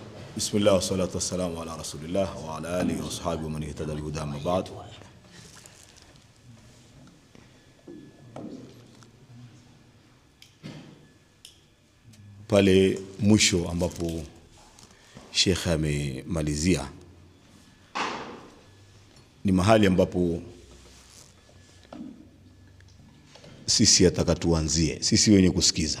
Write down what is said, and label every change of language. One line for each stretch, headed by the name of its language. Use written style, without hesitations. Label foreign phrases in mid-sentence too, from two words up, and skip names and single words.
Arabic: بسم الله والصلاة والسلام على رسول الله وعلى آله وصحابه ومن اهتدى بهداه أما بعد.
Swahili: Pale mwisho ambapo Sheikh amemalizia ni mahali ambapo sisi ataka tuanzie, sisi wenye kusikiza.